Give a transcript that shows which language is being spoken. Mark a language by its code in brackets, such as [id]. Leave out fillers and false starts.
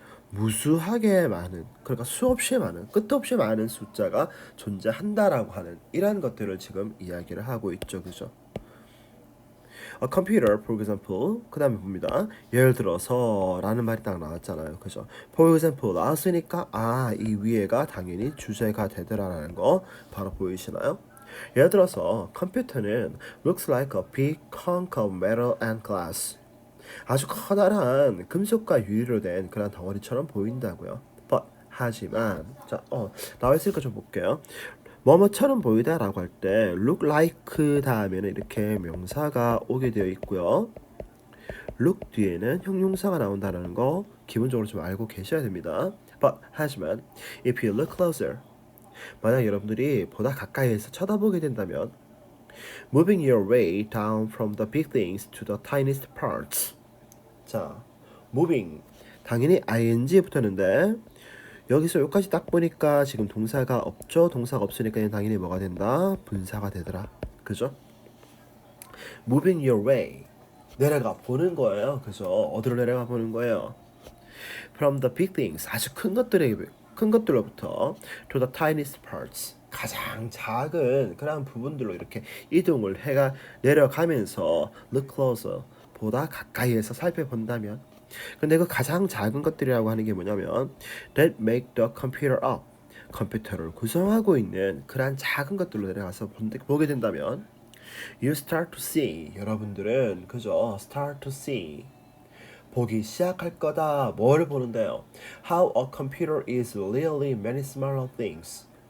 [ko] 무수하게 많은 그러니까 수없이 많은 끝없이 많은 숫자가 존재한다라고 하는 이러한 것들을 지금 이야기를 하고 있죠. 그죠? [en] A computer, for example. [ko] 그 다음에 봅니다. 예를 들어서 라는 말이 딱 나왔잖아요. 그죠? [en] For example [ko] 나왔으니까 이 위에가 당연히 주제가 되더라라는 거 바로 보이시나요? 예를 들어서 컴퓨터는 [en] looks like a big hunk of metal and glass. [ko] 아주 커다란 금속과 유리로 된 그런 덩어리처럼 보인다고요. But 하지만 나와 있으니까 좀 볼게요. 뭐뭐처럼 보이다라고 할 때 look like 다음에는 이렇게 명사가 오게 되어 있고요. look 뒤에는 형용사가 나온다는 거 기본적으로 좀 알고 계셔야 됩니다. [en] But [ko] 하지만 [en] if you look closer [ko] 만약 여러분들이 보다 가까이에서 쳐다보게 된다면 [en] moving your way down from the big things to the tiniest parts. [ko] 자, moving 당연히 ing에 붙었는데 여기서 여기까지 딱 보니까 지금 동사가 없죠. 동사가 없으니까 당연히 뭐가 된다? 분사가 되더라. 그죠? [en] Moving your way [ko] 내려가 보는 거예요. 그죠? 어디로 내려가 보는 거예요? [en] From the big things [ko] 아주 큰 것들로부터 [en] to the tiniest parts [ko] 가장 작은 그런 부분들로 이렇게 이동을 해가 내려가면서 [en] look closer [ko] 보다 가까이에서 살펴본다면 근데 그 가장 작은 것들이라고 하는 게 뭐냐면 [en] that make the computer up [ko] 컴퓨터를 구성하고 있는 그러한 작은 것들로 내려가서 보게 된다면 [en] you start to see [ko] 여러분들은 그죠? [en] start to see [ko] 보기 시작할 거다. 뭘 보는데요? [en] How a computer is really many smaller things.